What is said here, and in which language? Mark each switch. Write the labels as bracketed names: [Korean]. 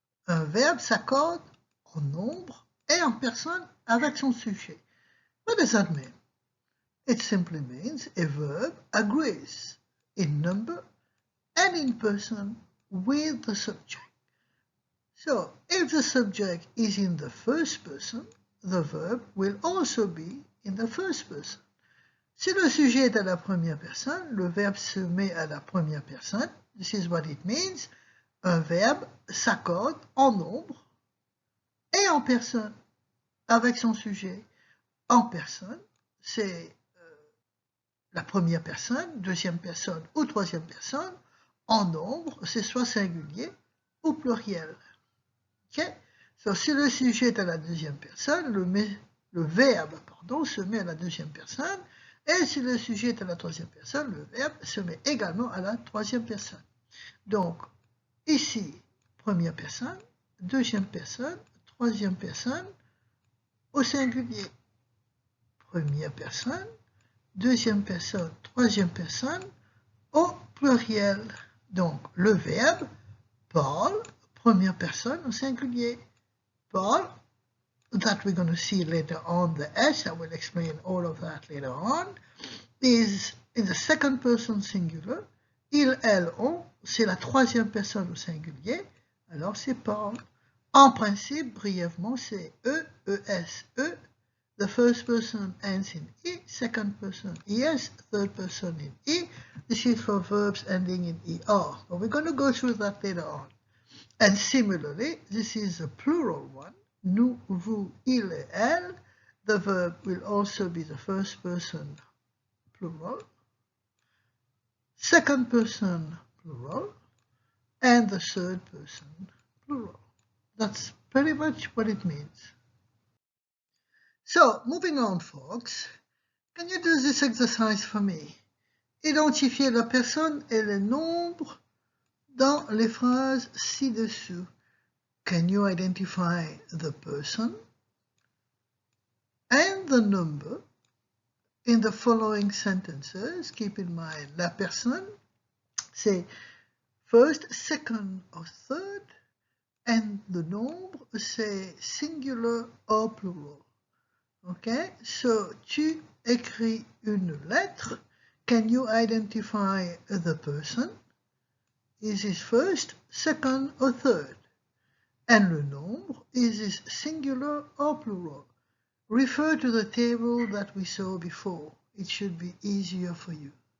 [French] Un verbe s'accorde en nombre et en personne avec son sujet. [English] What does that mean? It simply means a verb agrees in number and in person with the subject. So, if the subject is in the first person, the verb will also be in the first person. [French] Si le sujet est à la première personne, le verbe se met à la première personne. [English] This is what it means. [French] Un verbe s'accorde en nombre et en personne avec son sujet. En personne, c'est la première personne, deuxième personne ou troisième personne. En nombre, c'est soit singulier ou pluriel. Okay? So, si le sujet est à la deuxième personne, le verbe se met à la deuxième personne. Et si le sujet est à la troisième personne, le verbe se met également à la troisième personne. Donc, ici, première personne, deuxième personne, troisième personne, au singulier. Première personne, deuxième personne, troisième personne, au pluriel. Donc, le verbe parle, première personne au singulier. [English] Parle, that we're going to see later on, the S, I will explain all of that later on, is in the second person singular. [French] Il, elle, on, c'est la troisième personne au singulier, alors c'est parle. En principe, brièvement, c'est E, ES, E. The [English] the first person ends in E, second person ES, third person in E. This is for verbs ending in ER. But we're going to go through that later on. And similarly, this is a plural one. Nous, vous, il et elle. The verb will also be the first person plural, second person plural, and the third person plural. That's pretty much what it means. So, moving on, folks. Can you do this exercise for me? [French] Identifier la personne et le nombre dans les phrases ci-dessous. [English] Can you identify the person and the number in the following sentences? Keep in mind, la personne, c'est first, second or third, and the nombre, c'est singular or plural. [French] Okay, so tu écris une lettre. [English] Can you identify the person? Is it first, second, or third? And le nombre, is it singular or plural? Refer to the table that we saw before. It should be easier for you.